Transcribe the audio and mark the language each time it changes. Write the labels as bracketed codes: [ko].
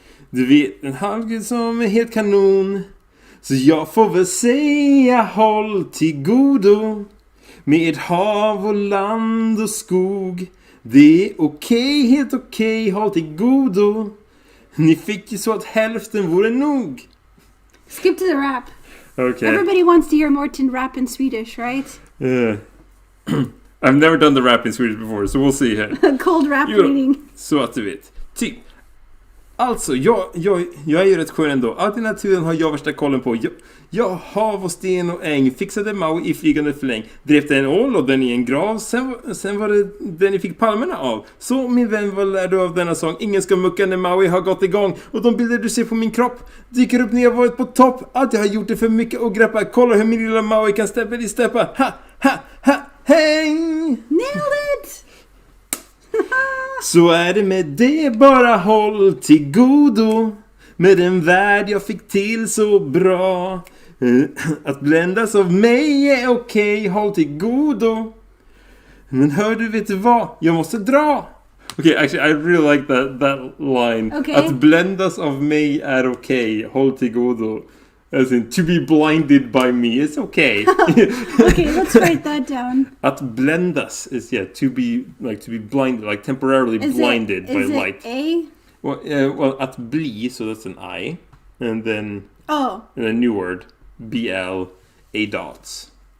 [sv] Du vet, en halvgud som är helt kanon. Så jag får väl säga håll till godo. Med hav och land och skog. Det är okej, helt okej, håll till godo. Ni fick ju så att hälften vore nog. [en] Skip to the rap. Okay. Everybody wants to hear Morten rap in Swedish, right? I've never done the rap in Swedish before, so we'll see here. Cold rap reading. [sv] Så att du vet. Typ. Alltså, jag är ju rätt skön ändå. Allt i naturen har jag värsta kollen på. Jag hav och sten och äng. Fixade Maui i flygande fläng. Drevte en ål och den i en grav. Sen var det den ni fick palmerna av. Så min vän, vad lär du av denna sång? Ingen ska mucka när Maui har gått igång. Och de bilder du ser på min kropp dyker upp när jag varit på topp. Allt jag har gjort är för mycket att greppa. Kolla hur min lilla Maui kan steppa i steppa. Ha, ha, ha, häng! [en] Nailed it! [sv] Så är det med det, bara håll till godo. Med den värld jag fick till så bra. Att bländas av mig är okej, håll till godo. Men hör du, vet du vad? Jag måste dra. [en] Okay, actually, I really like that line. Okay. [sv] Att bländas av mig är okej, håll till godo. [en] As in, to be blinded by me is okay. Okay, let's write that down. [sv] Att bländas [en] is, to be blinded, like temporarily blinded by light. A? Well, [sv] att bli, [en] so that's an I. And then and a new word, BL, A dots.